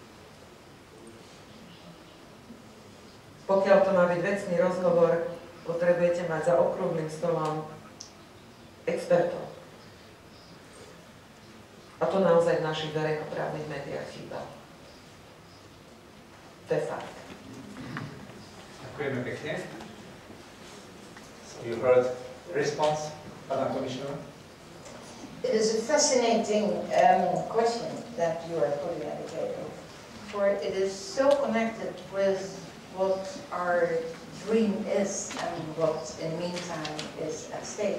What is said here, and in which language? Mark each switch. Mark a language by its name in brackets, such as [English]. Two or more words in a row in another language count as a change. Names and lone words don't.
[Slovak] Pokiaľ to má byť vecný rozhovor, potrebujete mať za okrúhlym stolom expertov. A to naozaj v našich verejnoprávnych médiách chýba. To je fakt. Ďakujeme pekne. [English] You heard response? Madam Commissioner? It is a fascinating question that you are putting at the table, for it is so connected with what our dream is and what in the meantime is at stake.